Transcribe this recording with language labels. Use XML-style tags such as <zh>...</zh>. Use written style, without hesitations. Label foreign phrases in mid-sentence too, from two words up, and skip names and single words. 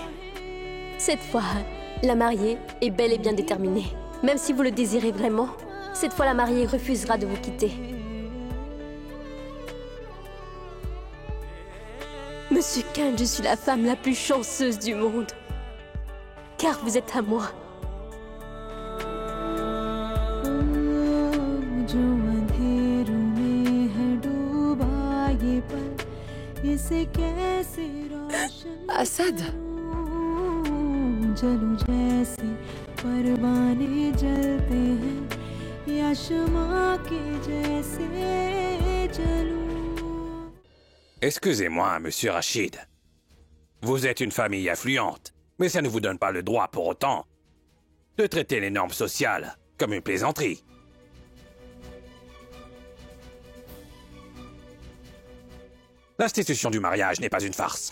<fr>Cette fois, la mariée est bel et bien déterminée. Même si vous le désirez vraiment, cette fois la mariée refusera de vous quitter. Monsieur Khan, je suis la femme la plus chanceuse du monde. Car vous êtes à moi.</fr> <hi>जो अंधेरों में है डूबा ये पल इसे कैसे रोशन Assad, करूं? जलूं जैसे परवाने जलते हैं या शमा के जैसे जलूं.</hi> <fr>Excusez-moi, monsieur Rachid. Vous êtes une famille affluente, mais ça ne vous donne pas le droit pour autant de traiter les normes sociales comme une plaisanterie. L'institution du mariage n'est pas une farce.</fr>